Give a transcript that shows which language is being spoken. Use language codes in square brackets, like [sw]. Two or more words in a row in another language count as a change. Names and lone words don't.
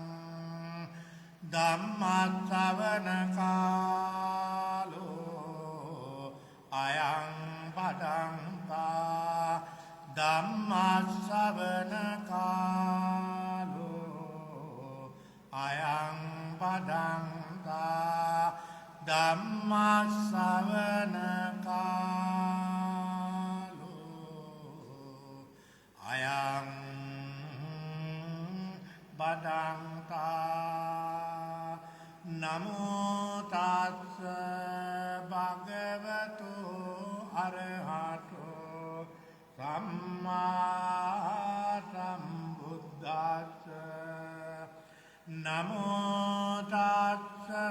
[pi] ධම්මස්සවන කාලෝ අයං පදංකා ධම්මස්සවන කාලෝ අයං පදංකා ධම්මස්සවන කාලෝ අයං පදංකා නමෝ තස්ස භගවතු අරහතෝ සම්මා සම්බුද්දස්ස නමෝ තස්ස